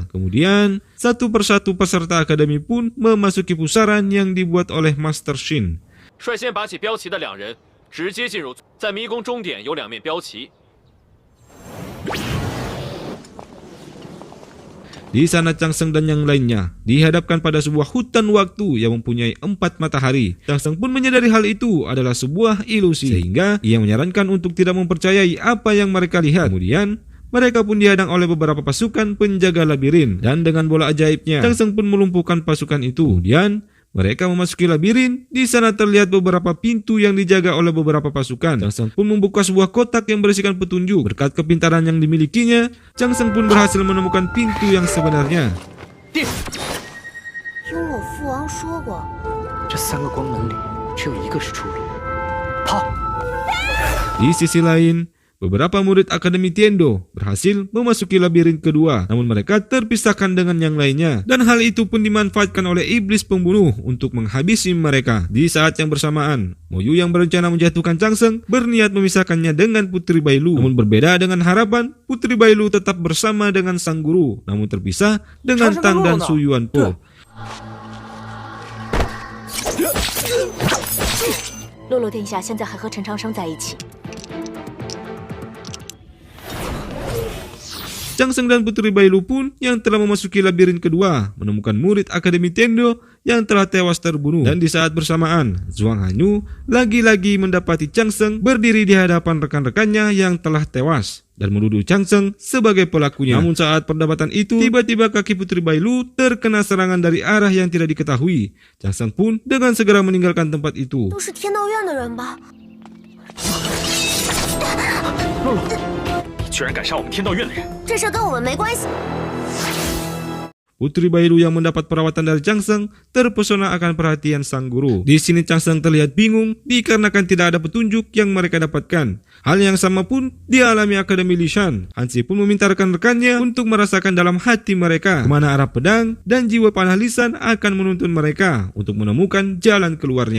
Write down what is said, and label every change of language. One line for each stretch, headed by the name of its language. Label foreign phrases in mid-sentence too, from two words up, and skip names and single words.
Indonesian: Kemudian, satu persatu peserta akademi pun memasuki pusaran yang dibuat oleh Master Shin.
Chinese: 率先拔起标旗的2人直接进入，在迷宫终点有2面标旗。
Indonesian: Di sana Chang Sheng dan yang lainnya dihadapkan pada sebuah hutan waktu yang mempunyai 4 matahari. Chang Sheng pun menyadari hal itu adalah sebuah ilusi, sehingga ia menyarankan untuk tidak mempercayai apa yang mereka lihat. Kemudian mereka pun dihadang oleh beberapa pasukan penjaga labirin, dan dengan bola ajaibnya Chang Sheng pun melumpuhkan pasukan itu. Kemudian mereka memasuki labirin. Di sana terlihat beberapa pintu yang dijaga oleh beberapa pasukan. Chang Sheng pun membuka sebuah kotak yang berisikan petunjuk. Berkat kepintaran yang dimilikinya, Chang Sheng pun berhasil menemukan pintu yang sebenarnya.
Chinese: 听我父王说过，这3个光门里只有1个是出路。跑！
Indonesian: Di sisi lain, beberapa murid Akademi Tiendo berhasil memasuki labirin kedua, namun mereka terpisahkan dengan yang lainnya. Dan hal itu pun dimanfaatkan oleh iblis pembunuh untuk menghabisi mereka. Di saat yang bersamaan, Mo Yu yang berencana menjatuhkan Chang Sheng berniat memisahkannya dengan Putri Bailu. Namun berbeda dengan harapan, Putri Bailu tetap bersama dengan sang guru, namun terpisah dengan Tang dan Su Yuanpo.
Chinese: 洛洛殿下现在还和陈长生在一起。
Indonesian: Chang Seng dan Putri Bailu pun yang telah memasuki labirin kedua menemukan murid Akademi Tendo yang telah tewas terbunuh. Dan di saat bersamaan, Zhuang Hanyu lagi-lagi mendapati Chang Seng berdiri di hadapan rekan-rekannya yang telah tewas dan menuduh Chang Seng sebagai pelakunya. Namun saat perdebatan itu, tiba-tiba kaki Putri Bailu terkena serangan dari arah yang tidak diketahui. Chang Seng pun dengan segera meninggalkan tempat itu.
Chinese: 都是天道院的人吧？你居然敢杀我们天道院的人！这事跟我们没关系。
Indonesian: Putri Bailu yang mendapat perawatan dari Chang Seng terpesona akan perhatian sang guru. Di sini Chang Seng terlihat bingung dikarenakan tidak ada petunjuk yang mereka dapatkan. Hal yang sama pun dialami Akademi Lishan. Hansi pun meminta rekan-rekannya untuk merasakan dalam hati mereka kemana arah pedang dan jiwa panah lisan akan menuntun mereka untuk menemukan jalan keluarnya.